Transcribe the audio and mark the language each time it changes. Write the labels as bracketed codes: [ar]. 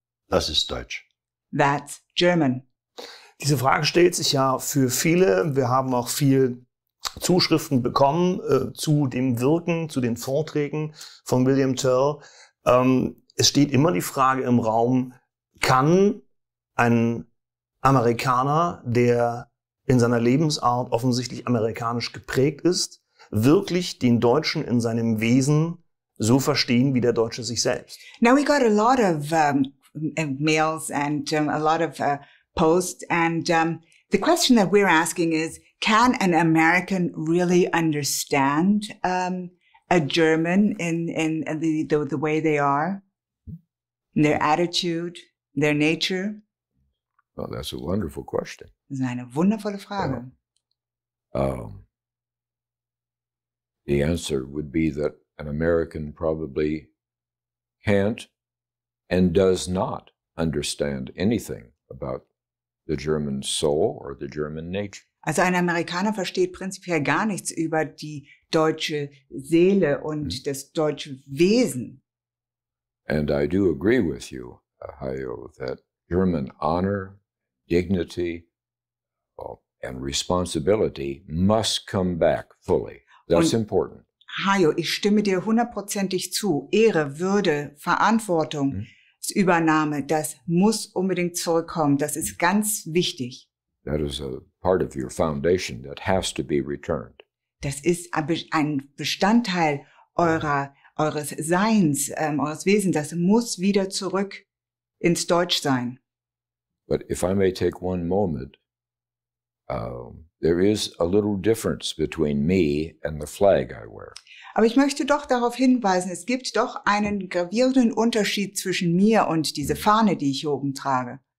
[de] Das ist Deutsch. [en] That's German. [de] Diese Frage stellt sich ja für viele. Wir haben auch viel Zuschriften bekommen zu dem Wirken, zu den Vorträgen von William Toel. Es steht immer die Frage im Raum, kann ein Amerikaner, der in seiner Lebensart offensichtlich amerikanisch geprägt ist, wirklich den Deutschen in seinem Wesen so verstehen wie der Deutsche sich selbst? [en] Now we got a lot of mails and a lot of posts, and the question that we're asking is, can an American really understand a German in the way they are, in their attitude, their nature? Well, that's a wonderful question. [de] Das ist eine wundervolle Frage. [en] The answer would be that an American probably can't and does not understand anything about the German soul or the German nature. [de] Also ein Amerikaner versteht prinzipiell gar nichts über die deutsche Seele und das deutsche Wesen. [en] And I do agree with you, Hayo, that German honor, dignity, and responsibility must come back fully. That's important. [de] Hayo, ich stimme dir 100%ig zu. Ehre, Würde, Verantwortung, Übernahme, das muss unbedingt zurückkommen. Das ist ganz wichtig. [en] That is a part of your foundation that has to be returned. [de] Das ist ein Bestandteil eures Seins, eures Wesens. Das muss wieder zurück ins Deutschsein. [en] But if I may take one moment, there is a little difference between me and the flag I wear. [de] Aber ich möchte doch darauf hinweisen, es gibt doch einen gravierenden Unterschied zwischen mir und diese Fahne, die ich hier oben trage.